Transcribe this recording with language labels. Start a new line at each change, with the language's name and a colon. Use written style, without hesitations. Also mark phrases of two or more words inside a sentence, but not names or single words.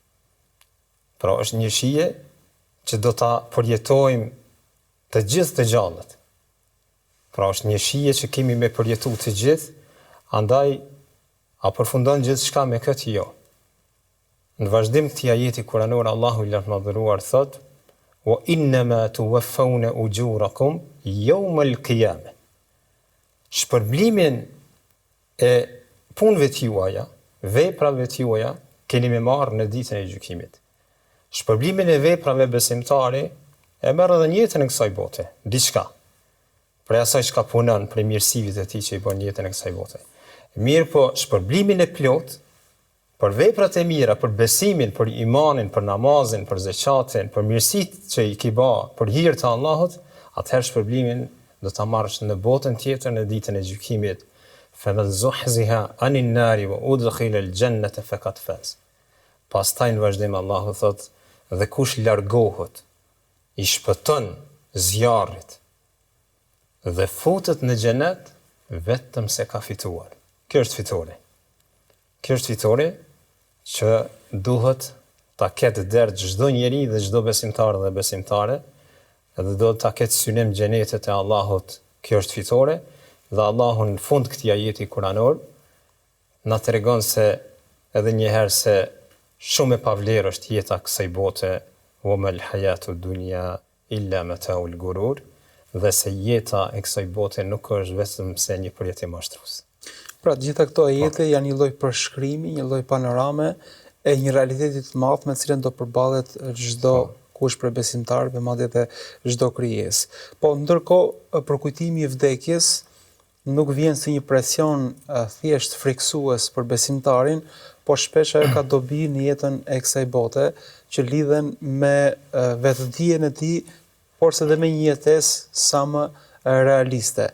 Albanian: Pra është një shije që do ta përjetojmë të gjithë të gjallët. Pra është një shije që kemi me përjetu të gjithë, andaj a përfundon gjithçka me këtë jo. Në vazhdim këtij ajeti kuranor Allahu i lartë madhëruar thot:
Arabic: "وإنما توفون أجوركم يوم القيامة."
Albanian: Shpërblimin e punëve të juaja, veprave të juaja keni me marrë në ditën e gjykimit. Shpërblimin e veprave besimtari e merr edhe në jetën e kësaj bote, diçka. Për asaj çka punon, për mirësive të tij që i bën jetën e kësaj bote. Mirë po, shpërblimin e plot për veprat e mira, për besimin, për imanin, për namazin, për zeqatin, për mirësitë që i ki ba, për hir të Allahut, atëherë shpërblimin do ta marrësh në botën tjetër në ditën e gjykimit.
Arabic: فمن زحزح عن النار وأدخل الجنة فقد فاز.
Albanian: Pastaj në vazhdim Allahu thot, dhe kush largohet, i shpëton zjarrit dhe futet në xhenet, vetëm se ka fituar. Kjo është fitore. Kjo është fitore që duhet ta ketë dert çdo njeri dhe çdo besimtar dhe besimtare, dhe do ta ketë synim xhenetet e Allahut. Kjo është fitore, dhe Allahu në fund këtij ajeti kuranor na tregon se edhe një herë se shumë e pavlerë është jeta kësaj bote,
Arabic: وما الحياة الدنيا إلا متاع الغرور,
Albanian: dhe se jeta e kësaj bote nuk është vetëm se një përjetje mashtruese. Pra, gjitha këto ajete janë një lloj përshkrimi, një lloj panorame e një realiteti të madh me të cilën do përballet çdo kush për besimtarëve, madje edhe çdo krijesë. Po ndërkohë përkujtimi i vdekjes nuk vjen si një presion thjesht friksues për besimtarin, po shpesh ajo ka dobi në jetën e kësaj bote që lidhen me vetëdijen e tij, por se dhe me një jetesë sa më realiste.